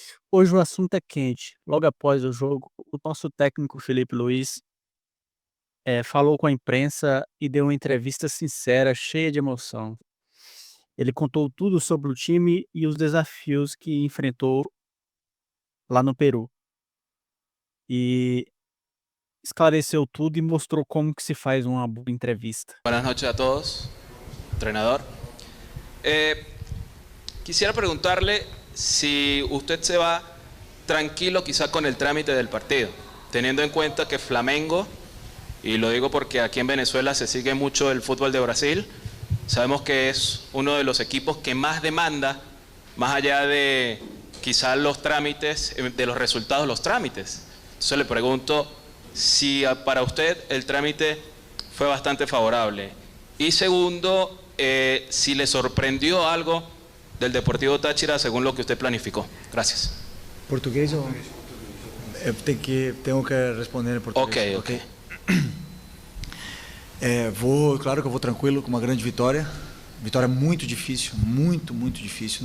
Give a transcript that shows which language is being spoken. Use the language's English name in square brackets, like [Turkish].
[Portuguese] Hoje o assunto é quente. Logo após o jogo, o nosso técnico Felipe Luiz falou com a imprensa e deu uma entrevista sincera, cheia de emoção. Ele contou tudo sobre o time e os desafios que enfrentou lá no Peru. E esclareceu tudo e mostrou como que se faz uma boa entrevista. [Spanish] Buenas noches a todos, entrenador. Quisiera preguntarle si usted se va tranquilo quizá con el trámite del partido, teniendo en cuenta que Flamengo, y lo digo porque aquí en Venezuela se sigue mucho el fútbol de Brasil, sabemos que es uno de los equipos que más demanda, más allá de quizá los trámites, de los resultados, los trámites. Entonces le pregunto si para usted el trámite fue bastante favorable. Y segundo, si le sorprendió algo del Deportivo Táchira según lo que usted planificó. Gracias. [Portuguese] Português ou? Tenho que responder em português. Ok. Claro que eu vou tranquilo com uma grande vitória. Vitória muito difícil, muito difícil.